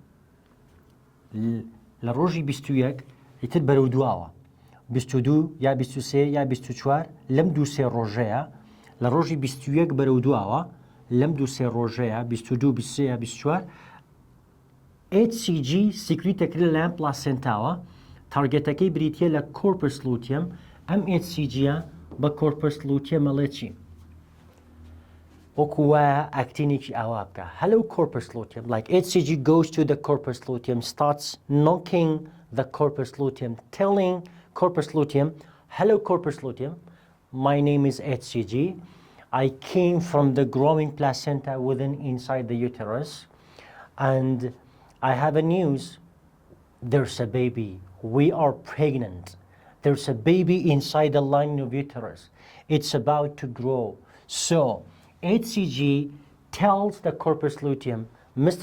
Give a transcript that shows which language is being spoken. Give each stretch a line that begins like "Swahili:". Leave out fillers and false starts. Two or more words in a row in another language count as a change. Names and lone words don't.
Central Kurdish: لە ڕۆژی 21 ئیتر بەرەو دواوە 22 یا 23 یا 24 لەم دوو سێ ڕۆژەیە لە ڕۆژی 21 بەرەو دواوە لەم دوو سێ ڕۆژەیە 22 23 یا 24 HCG سیکریتەکرێت لەلایەن پلاسنتاوە تارگێتەکەی بریتیە لە
English: corpus luteum
Central Kurdish: ئەم HCG-ە بە
English: corpus luteum
Central Kurdish: مەڵێ چی؟ وەکو وایە ئاکتینێکی ئاوا بکە
English: hello corpus luteum like HCG goes to the corpus luteum starts knocking the corpus luteum telling corpus luteum hello corpus luteum my name is HCG I came from the growing placenta within inside the uterus and I have a news there's a baby we are pregnant there's a baby inside the lining of uterus it's about to grow so HCG tells the corpus luteum, Mr.